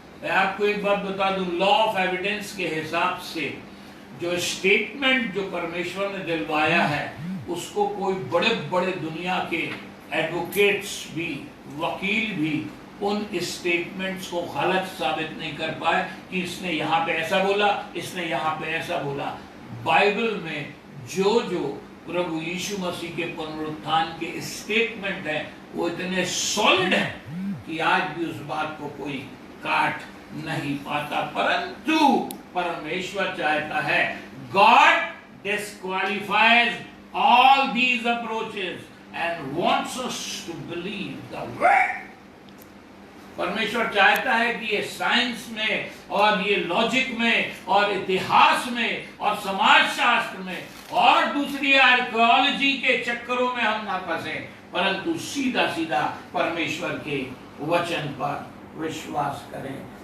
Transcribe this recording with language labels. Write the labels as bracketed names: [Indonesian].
[Hindi] मैं आपको एक बात बता दूं, लॉ ऑफ एविडेंस के हिसाब से जो स्टेटमेंट जो परमेश्वर ने दिलवाया है, उसको कोई बड़े बड़े दुनिया के एडवोकेट्स भी, वकील भी उन स्टेटमेंट्स को गलत साबित नहीं कर पाए कि इसने यहाँ पे ऐसा बोला, इसने यहाँ पे ऐसा बोला। बाइबल में जो जो प्रभु यीशु मसीह के पुनरुत्थान के स्टेटमेंट हैं, वो इतने सॉलिड हैं कि आज भी उस बात को कोई काट नहीं पाता। परंतु परमेश्वर चाहता है, [English] God disqualifies all these approaches and wants us to believe the word. [Hindi] परमेश्वर चाहता है कि ये साइंस में और ये लॉजिक में और इतिहास में और समाज शास्त्र में और दूसरी आर्कियोलॉजी के चक्करों में हम ना फंसे, परंतु सीधा सीधा परमेश्वर के वचन पर विश्वास करें।